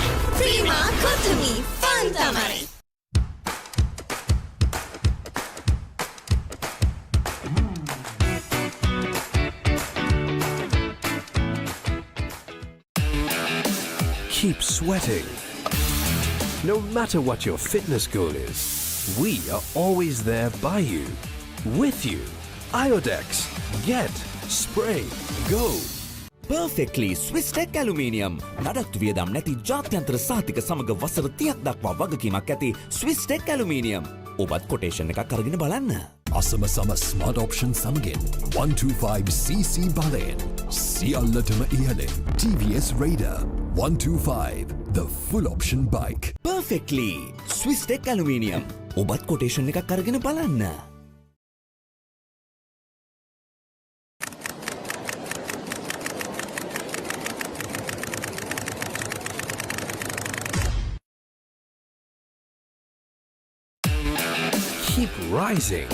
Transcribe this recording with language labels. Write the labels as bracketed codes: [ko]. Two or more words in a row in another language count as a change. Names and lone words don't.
[en] ප්‍රීමා කොතුමි ෆන් තමයි Keep sweating. No matter what your fitness goal is, we are always there by you, with you. Iodex. Get, spray, go. [si] Perfectly ස්විස්ටෙක් ඇලුමිනියම් නඩත්තු වියදම් නැති ජාත්‍යන්තර සහතික සමග වසර 30ක් දක්වා වගකීමක් ඇති ස්විස්ටෙක් ඇලුමිනියම්. ඔබත් කොටේෂන් එකක් අරගෙන බලන්න. අසම සම ස්මාර්ට් ඔප්ෂන් සමගින් 125cc බලයෙන් සියල්ලටම ඉහළින් TVS Raider 125 [en] the full option bike. [si] Perfectly ස්විස්ටෙක් ඇලුමිනියම්. ඔබත් කොටේෂන් එකක් අරගෙන බලන්න. [en] Keep rising.